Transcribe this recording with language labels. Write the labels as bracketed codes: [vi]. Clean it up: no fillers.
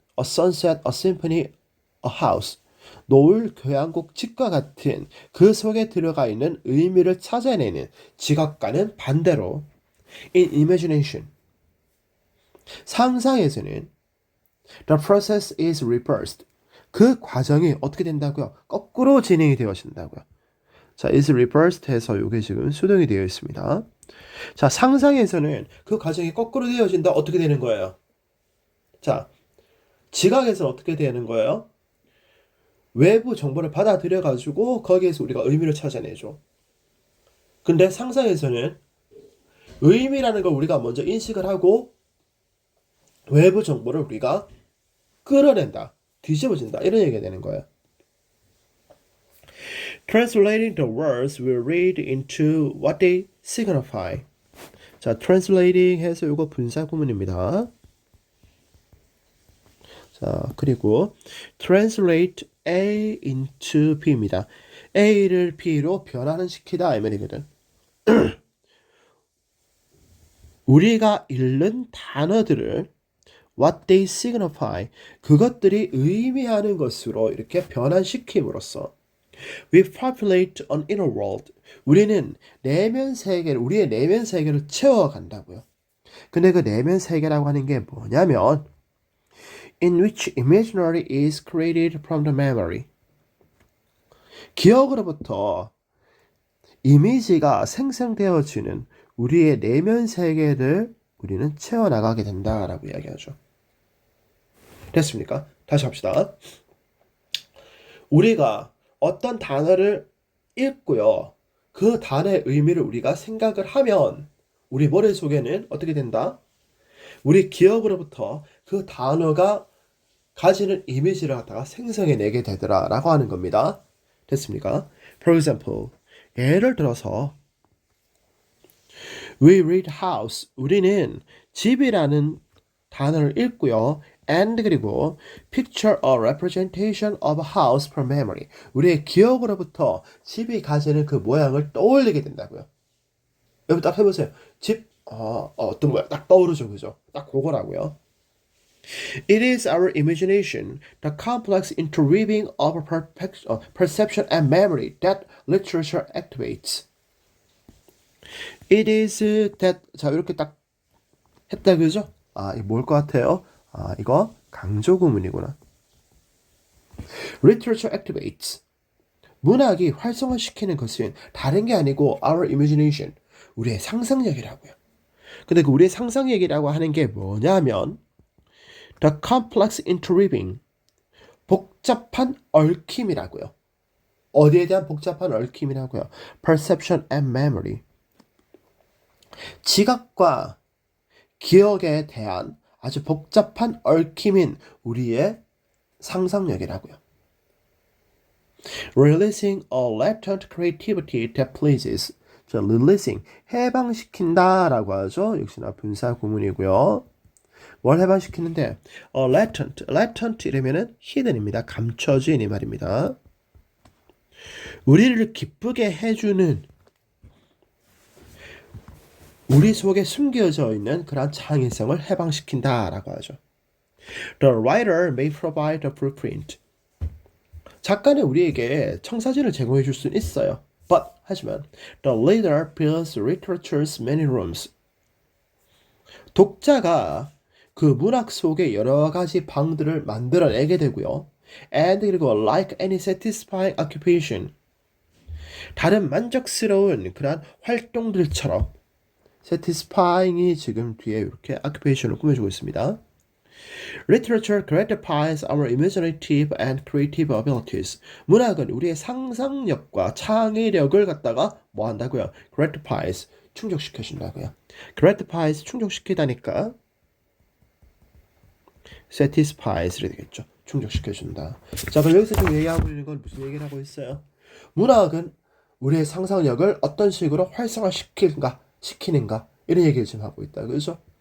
[en] A sunset, a symphony, a house. [ko] 노을, 교향곡, 집과 같은 그 속에 들어가 있는 의미를 찾아내는 지각과는 반대로 [en] in imagination. [ko] 상상에서는 [en] the process is reversed. [ko] 그 과정이 어떻게 된다고요? 거꾸로 진행이 되어진다고요. 자, [en] is reversed [ko] 해서 이게 지금 수동이 되어 있습니다. 자, 상상에서는 그 과정이 거꾸로 되어진다. 어떻게 되는 거예요? 자, 지각에서는 어떻게 되는 거예요? 외부 정보를 받아들여 가지고 거기에서 우리가 의미를 찾아내죠. 근데 상상에서는 의미라는 걸 우리가 먼저 인식을 하고 외부 정보를 우리가 끌어낸다. 뒤집어진다. 이런 얘기가 되는 거예요. [en] Translating the words we read into what they signify. [ko] 자, translating 해서 이거 분사 구문입니다. 자, 그리고 translate A into B입니다. A를 B로 변화는 시키다 이 말이거든. 우리가 읽는 단어들을 [en] what they signify [ko] 그것들이 의미하는 것으로 이렇게 변환시킴으로써 [en] we populate an inner world [ko] 우리는 내면 세계를 우리의 내면 세계를 채워간다고요. 근데 그 내면 세계라고 하는 게 뭐냐면 [en] in which imaginary is created from the memory [ko] 기억으로부터 이미지가 생성되어지는 우리의 내면 세계를 우리는 채워나가게 된다라고 이야기하죠. 됐습니까? 다시 합시다. 우리가 어떤 단어를 읽고요. 그 단어의 의미를 우리가 생각을 하면 우리 머릿속에는 어떻게 된다? 우리 기억으로부터 그 단어가 가지는 이미지를 갖다가 생성해내게 되더라라고 하는 겁니다. 됐습니까? [en] For example, [ko] 예를 들어서 [en] We read house. [ko] 우리는 집이라는 단어를 읽고요. [en] And [ko] 그리고 [en] picture a representation of a house from memory. [ko] 우리의 기억으로부터 집이 가지는 그 모양을 떠올리게 된다고요. 여러분 딱 해보세요. 집, 어떤 모양 딱 떠오르죠, 그죠? 딱 그거라고요. [en] It is our imagination, the complex interweaving of perception and memory that literature activates. It is that [ko] 자 이렇게 딱 했다 그죠? 이거 뭘 것 같아요? 이거 강조 구문이구나. [en] Literature activates. [ko] 문학이 활성화시키는 것은 다른 게 아니고 [en] our imagination, [ko] 우리의 상상력이라고요. 근데 그 우리의 상상력이라고 하는 게 뭐냐면 [en] the complex interweaving, [ko] 복잡한 얽힘이라고요. 어디에 대한 복잡한 얽힘이라고요? [en] Perception and memory. [ko] 지각과 기억에 대한 아주 복잡한 얽힘인 우리의 상상력이라고요. [en] Releasing a latent creativity that pleases. [ko] 자, releasing, 해방시킨다라고 하죠. 역시나 분사 구문이고요. 뭘 해방시키는데? latent 이러면은 hidden입니다. 감춰진 이 말입니다. 우리를 기쁘게 해주는 우리 속에 숨겨져 있는 그런 창의성을 해방시킨다라고 하죠. [en] The writer may provide a blueprint. [ko] 작가는 우리에게 청사진을 제공해 줄 수는 있어요. 하지만 [en] the reader builds literature's many rooms. [ko] 독자가 그 문학 속에 여러 가지 방들을 만들어내게 되고요. [en] And [ko] 그리고 [en] like any satisfying occupation. [ko] 다른 만족스러운 그러한 활동들처럼 satisfying이 지금 뒤에 이렇게 occupation을 꾸며주고 있습니다. [en] Literature gratifies our imaginative and creative abilities. [ko] 문학은 우리의 상상력과 창의력을 갖다가 뭐 한다고요? gratifies, 충족시켜준다고요. gratifies, 충족시키다니까 satisfies를 되겠죠. 충족시켜준다. 자, 그럼 여기서 지금 얘기하고 있는 건 무슨 얘기를 하고 있어요? 문학은 우리의 상상력을 어떤 식으로 활성화시키는가, 이런 얘기를 지금 하고 있다. 그죠?